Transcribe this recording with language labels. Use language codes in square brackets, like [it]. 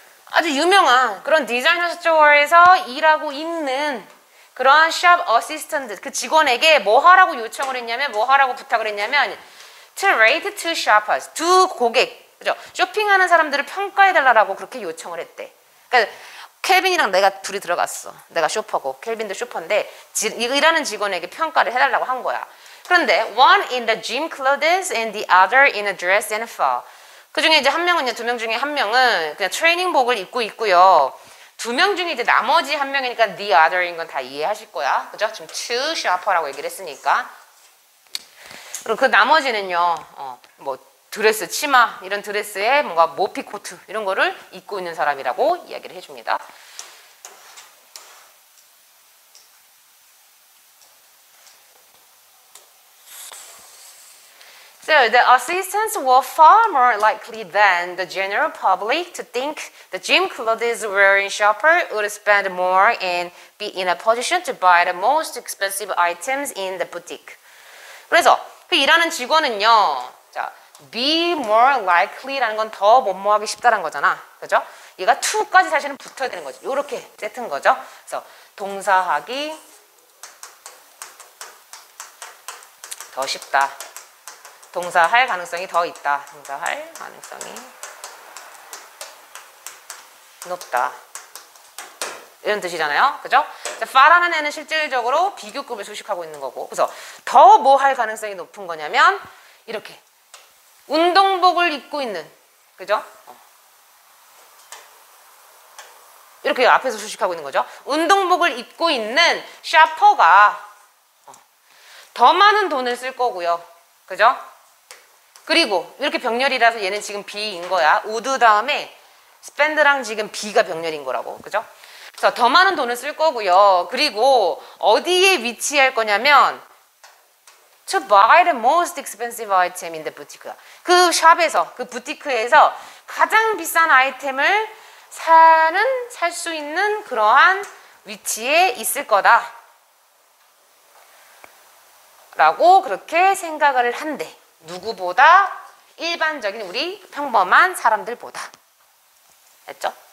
[ko] 아주 유명한 그런 디자이너 스토어에서 일하고 있는 그러한 샵 어시스턴트 그 직원에게 뭐 하라고 요청을 했냐면 뭐 하라고 부탁을 했냐면 [en] to rate to shoppers [ko] 두 고객 그죠? 쇼핑하는 사람들을 평가해 달라고 그렇게 요청을 했대. 그러니까 켈빈이랑 내가 둘이 들어갔어. 내가 쇼퍼고 켈빈도 쇼퍼인데 일하는 직원에게 평가를 해달라고 한 거야. 그런데 [en] one in the gym clothes and the other in a dress and fur. [ko] 그 중에 이제 한 명은 두 명 중에 한 명은 그냥 트레이닝복을 입고 있고요. 두 명 중에 이제 나머지 한 명이니까 the other인 건 다 이해하실 거야. 그죠? 지금 to shopper라고 얘기를 했으니까. 그리고 그 나머지는요, 뭐 드레스, 치마 이런 드레스에 뭔가 모피 코트 이런 거를 입고 있는 사람이라고 이야기를 해줍니다. [en] So the assistants were far more likely than the general public to think the gym clothes wearing shopper would spend more and be in a position to buy the most expensive items in the boutique. [ko] 그래서 그 일하는 직원은요, 자, be more likely라는 건 더 뭐뭐하기 쉽다는 거잖아, 그죠? 얘가 to까지 사실은 붙어야 되는 거죠. 이렇게 세트인 거죠. 그래서 동사하기 더 쉽다. 동사할 가능성이 더 있다. 동사할 가능성이 높다. 이런 뜻이잖아요. 그죠? 파라는 애는 실질적으로 비교급을 수식하고 있는 거고. 그래서 더 뭐 할 가능성이 높은 거냐면 이렇게 운동복을 입고 있는 그죠? 이렇게 앞에서 수식하고 있는 거죠. 운동복을 입고 있는 샤퍼가 더 많은 돈을 쓸 거고요. 그죠? 그리고 이렇게 병렬이라서 얘는 지금 B인 거야. 우드 다음에 spend랑 지금 B가 병렬인 거라고. 그죠? 그래서 더 많은 돈을 쓸 거고요. 그리고 어디에 위치할 거냐면 [en] to buy the most expensive item in the boutique. [ko] 그 샵에서, 그 부티크에서 가장 비싼 아이템을 살 수 있는 그러한 위치에 있을 거다. 라고 그렇게 생각을 한대. 누구보다 일반적인 우리 평범한 사람들보다. 됐죠?